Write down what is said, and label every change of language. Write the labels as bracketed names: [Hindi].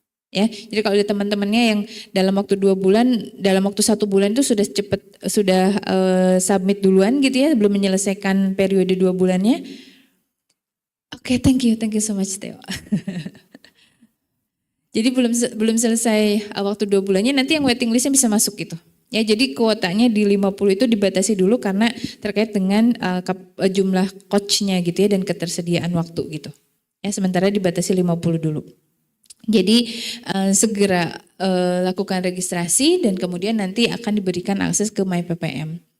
[Indonesian] Ya, jadi kalau ada teman-temannya yang dalam waktu 2 bulan, dalam waktu 1 bulan itu sudah submit duluan gitu ya, belum menyelesaikan periode 2 bulannya. [English] Oke, thank you so much Theo. [Indonesian] Jadi belum selesai waktu 2 bulannya, nanti yang waiting listnya bisa masuk gitu. Ya, jadi kuotanya di 50 itu dibatasi dulu karena terkait dengan jumlah coachnya gitu ya dan ketersediaan waktu gitu. Ya, sementara dibatasi 50 dulu. Jadi segera lakukan registrasi dan kemudian nanti akan diberikan akses ke MyPPM.